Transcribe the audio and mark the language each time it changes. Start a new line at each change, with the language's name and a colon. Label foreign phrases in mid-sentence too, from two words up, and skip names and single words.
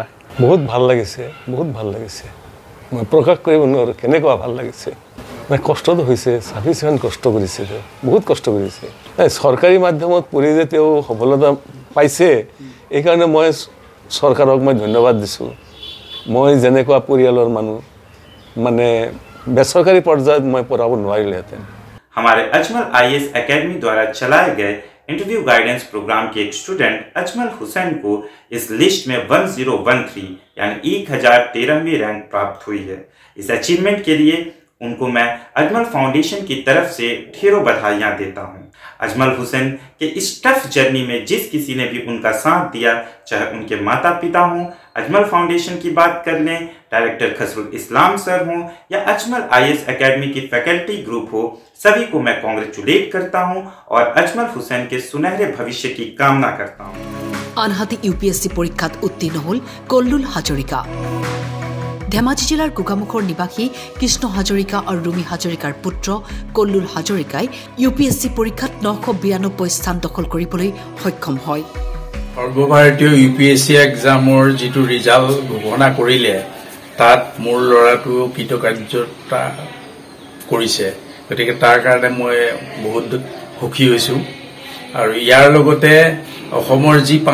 Assamese: বহুত ভাল লাগিছে মই প্ৰকাশ কৰিব নোৱাৰোঁ কেনেকুৱা ভাল লাগিছে মানে কষ্টটো হৈছে ছাফিচিয়েণ্ট কষ্ট কৰিছে বহুত কষ্ট কৰিছে চৰকাৰী মাধ্যমত পঢ়ি যে তেওঁ সফলতা পাইছে এইকাৰণে মই চৰকাৰক মই ধন্যবাদ দিছোঁ মই যেনেকুৱা পৰিয়ালৰ মানুহ মানে বেচৰকাৰী পৰ্যায় মই পঢ়াবো নোৱাৰিলেহেঁতেন
Hindi: हमारे अजमल IAS एकेडमी द्वारा चलाए गए
English: interview guidance programme
Hindi: के एक स्टूडेंट अजमल हुसैन को इस लिस्ट में 1013 यानी 1013वीं रैंक प्राप्त हुई है इस अचीवमेंट के लिए उनको मैं अजमल फाउंडेशन की तरफ से ढेरों बधाइयां देता हूं अजमल हुसैन के इस
English: tough journey
Hindi: में जिस किसी ने भी उनका साथ दिया चाहे उनके माता पिता हों अजमल फाउंडेशन की बात कर लें डायरेक्टर खसरुल इस्लाम सर हों या अजमल IAS एकेडमी की
English: faculty group
Hindi: हो सभी को मैं कांग्रेचुलेट करता हूं और अजमल हुसैन के सुनहरे भविष्य की कामना करता हूं
Assamese: আনহাতে ইউপিএসসি পৰীক্ষাত উত্তীৰ্ণ হল কল্লুল হাজৰিকা ধেমাজি জিলাৰ গোগামুখৰ নিবাসী কৃষ্ণ হাজৰিকা আৰু ৰুমি হাজৰিকাৰ পুত্ৰ কল্লুল হাজৰিকাই ইউপিএসসি পৰীক্ষাত 992 স্থান দখল কৰিবলৈ সক্ষম হয় সৰ্বভাৰতীয় ইউপিএসসি এক্সামৰ যেটো ৰিজাল্ট ঘোষণা কৰিলে তাত মোৰ লৰাটো কৃতকাৰ্যতা কৰিছে গতিকে তাৰ কাৰণে মই বহুত সুখী হৈছো আৰু ইয়াৰ লগতে অসমৰ যি